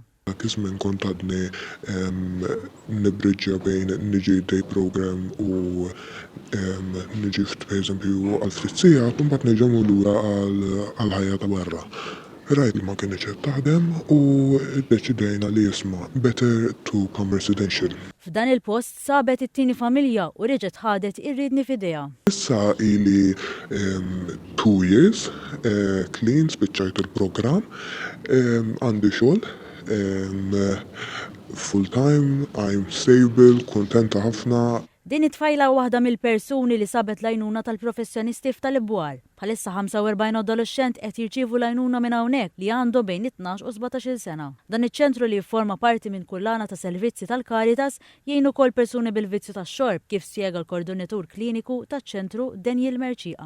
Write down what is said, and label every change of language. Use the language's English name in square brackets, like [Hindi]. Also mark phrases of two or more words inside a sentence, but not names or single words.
[Maltese] Kismin kont għadni nibriġġja bejn niġi [English] day program [Maltese] u niġi pereżempju għal ftit sigħat u mbagħad nerġa' lura għal-ħajja ta' barra. Rajt ma kienx qed taħdem u ddeċidejna li jisma' [English] better to come residential. [Maltese] F'dan il-post sabet it-tieni familja u reġgħet ħadet ir-riedni f'idejha. Issa ili 2 [English] years clean [Maltese] spiċċajt il-programm, għandi xogħol, [English] full time, I'm stable, [Maltese] kuntenta ħafna. Din it-tfajla waħda mill-persuni li sabet l-għajnuna tal-professjonisti tal-Ibwar. Bħalissa 45 adolescent qed jirċievu l-għajnuna minn hawnhekk li għandhom bejn 12 u 17-il sena. Dan iċ-ċentru li jifforma parti minn kullana ta' servizzi tal-Caritas jgħin ukoll persuni bil-vizzju tax-xorb kif spjega l-koordinatur kliniku taċ-ċentru Daniel Merċieqa.